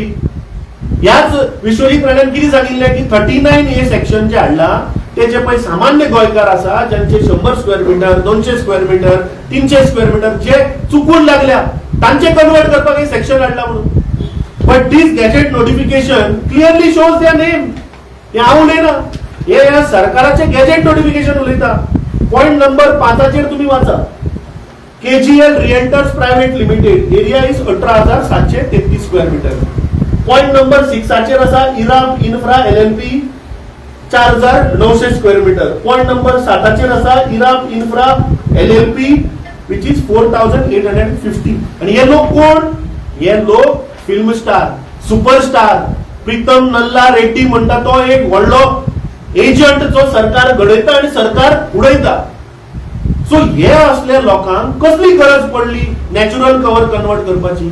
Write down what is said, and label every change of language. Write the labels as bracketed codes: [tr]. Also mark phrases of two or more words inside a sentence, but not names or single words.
[kok] ह्याच विश्वजीत राण्यान कितें सांगिल्लें की 39A सेक्शन जे हाडला ते जे पळय सामान्य गोंयकार आसा ज्यांचे 100 [en] square metre, [kok] 200 [en] square metre, [kok] 300 [en] square metre [kok] जे चुकून लागल्या तांचे कन्वर्ट करपाक हे सेक्शन हाडला म्हणून. [en] But this gazette notification clearly shows their name. [kok] हे हांव उलयना, हे ह्या सरकाराचे [en] gazette notification [kok] उलयता. [en] point number [kok] 5 तुम्ही वाचा. KGL रिएल्टर्स प्रायव्हेट लिमिटेड, [en] area is [kok] 18,733 [en] square metre. point number [kok] 6 आसा इराप इन्फ्रा LLP 4,900 [en] square metre. point number [kok] 7 आसा इराप इन्फ्रा LLP [en] which is [kok] 4,850. आणि हे लोक कोण? हे लोक [en] film star, [kok] सुपरस्टार प्रीतम नल्ला रेड्डी म्हणटा तो एक व्हडलो एजंट जो सरकार घडयता आणि सरकार उडयता. सो हे असल्या लोकांक कसली गरज पडली [en] natural cover [kok] कन्वर्ट करपाची?